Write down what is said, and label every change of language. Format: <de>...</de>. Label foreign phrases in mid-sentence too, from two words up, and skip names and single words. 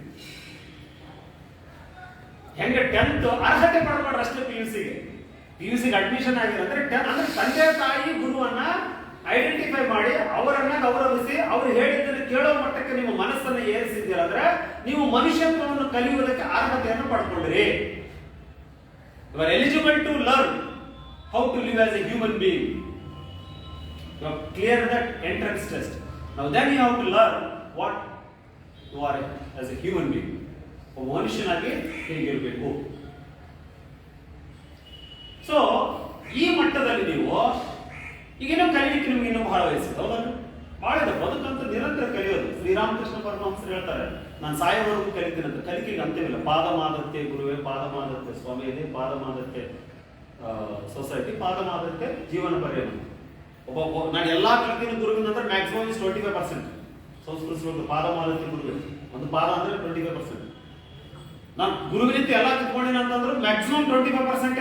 <kn>ಹೆಂಗೆ 10th ಅರ್ಹತೆ ಪಡ್ಕೊಂಡ್ರೆ ಅಷ್ಟೇ PUCಗೆ ಅಡ್ಮಿಷನ್ ಆಗಿದೆ ಅಂದ್ರೆ ಅಂದ್ರೆ ತಂದೆ ತಾಯಿ ಗುರುವನ್ನ ಐಡೆಂಟಿಫೈ ಮಾಡಿ ಅವರನ್ನ ಗೌರವಿಸಿ ಅವರು ಹೇಳಿದ್ದನ್ನು ಕೇಳೋ ಮಟ್ಟಕ್ಕೆ ನಿಮ್ಮ ಮನಸ್ಸನ್ನು ಏರಿಸಿದ್ದೀರ ಅಂದ್ರೆ ನೀವು ಮನುಷ್ಯತ್ವವನ್ನು ಕಲಿಯುವುದಕ್ಕೆ ಅರ್ಹತೆಯನ್ನು ಪಡ್ಕೊಂಡಿರಿ.</kn> <en>You are eligible to learn. how to live as a human being. You have cleared that entrance test. Now then you have to learn what you are as a human being.</en> <kn>ಒಬ್ಬ ಮನುಷ್ಯನಾಗಿ ಹೇಗಿರಬೇಕು. ಸೊ ಈ ಮಟ್ಟದಲ್ಲಿ ನೀವು ಈಗಿನ್ನೂ ಕಲಿಲಿಕ್ಕೆ ನಿಮ್ಗೆ ಇನ್ನೂ ಬಹಳ ವಯಸ್ಸಿದೆ, ಹೌದಲ್ಲ? ಬಹಳ ಇದೆ, ಬದುಕಂತ ನಿರಂತರ ಕಲಿಯೋದು. ಶ್ರೀರಾಮಕೃಷ್ಣ ಪರಮಹಂಸರು ಹೇಳ್ತಾರೆ, ನಾನು ಸಾಯೋವರೆಗೂ ಕಲಿತೀನಿ ಅಂತ. ಕಲಿಕೆಗೆ ಅಂತ್ಯವಿಲ್ಲ.</kn> <sa>ಪಾದಮಾದತ್ತೆ ಗುರುವೇ, ಪಾದಮಾದತ್ತೆ ಸ್ವಾಮಿ ಇದೆ, ಪಾದಮಾದತ್ತೆ ಸೊಸೈಟಿ, ಪಾದಮಾದತ್ತೆ ಜೀವನ ಪರ್ಯಂತ.</sa> <kn>ಒಬ್ಬ ನಾನು ಎಲ್ಲಾ ಕಲಿತೀನಿ ಗುರುವಿನ ಅಂದ್ರೆ</kn> <en>maximum is</en> <kn>25%. ಸಂಸ್ಕೃತ ಶ್ಲೋಕ</kn> <sa>ಪಾದಮಾದತ್ತೆ ಗುರುವೇ,</sa> <kn>ಒಂದು ಪಾದ ಅಂದ್ರೆ 25%. ನಾನು ಗುರುವಿನಿಂದ ಎಲ್ಲ ತಿಳ್ಕೊಂಡಿನ ಅಂತಂದ್ರೆ ಮ್ಯಾಕ್ಸಿಮಮ್ 25%.</kn>